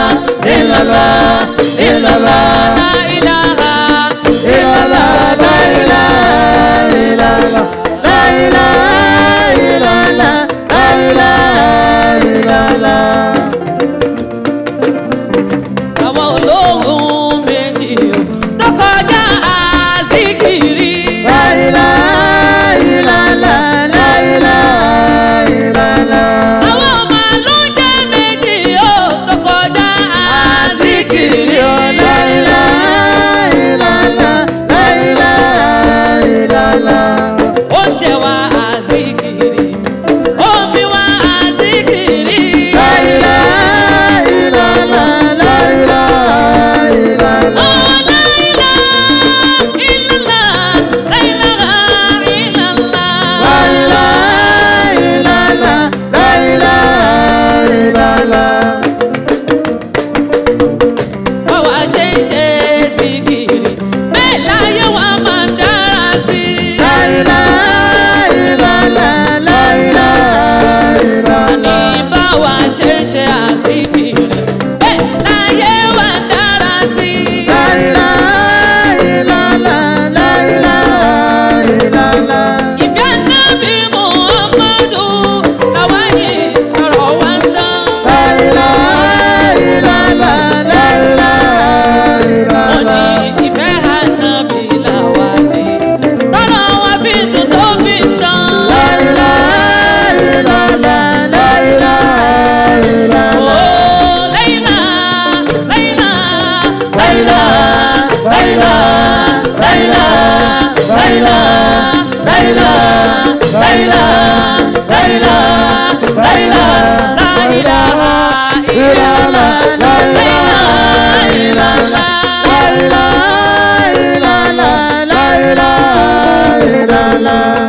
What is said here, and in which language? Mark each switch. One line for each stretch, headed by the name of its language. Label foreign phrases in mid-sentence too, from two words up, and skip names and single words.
Arabic: إلا الله، إلا الله، لا إله إلا الله، لا إله إلا الله، لا إله إلا الله، لا إله إلا الله.
Yoruba: Àwọn olóhùn méjì tó kọjá àzíkìrì.
Arabic: لا إله إلا الله، لا إله إلا الله.
Yoruba: Àwọn màlúùjẹ méjì tó kọjá àzíkìrì.
Arabic: لا إله إلا الله، لا إله إلا الله.
Yoruba: Oúnjẹ wa àzíkìrì, omi wa àzíkìrì.
Arabic: لا إله إلا الله، لا إله إلا الله. Oh, لا إله إلا الله، لا إله إلا الله. لا إله إلا الله، لا إله إلا الله.
Yoruba: Báwa ṣe ń ṣe zikiri, bẹ́ẹ̀ láyé wa máa ń dára sí i.
Arabic: لا إله إلا الله، لا إله إلا الله.
Yoruba: Ní báwa ṣe ń ṣe àzikiri, bẹ́ẹ̀ láyé wa ń dára sí i.
Arabic: لا إله إلا الله، لا إله إلا الله.
Yoruba: Ìfẹ́ Nábì Muhammadu làwa yìí ọ̀rọ̀ wa ń dán.
Arabic: لا إله إلا الله، لا إله إلا الله.
Yoruba: Mo ní ìfẹ́ Ànábì làwa ní tọ́lọ́ wa fi dùn tó fi tán.
Arabic: لا إله إلا الله، لا إله إلا الله. Oh, لا إله، لا إله، لا إله، لا إله، لا إله، لا إله، لا إله، لا إله، لا إله، لا إله، لا إله إلا الله، لا إله إلا الله، لا إله إلا الله، لا إله إلا الله.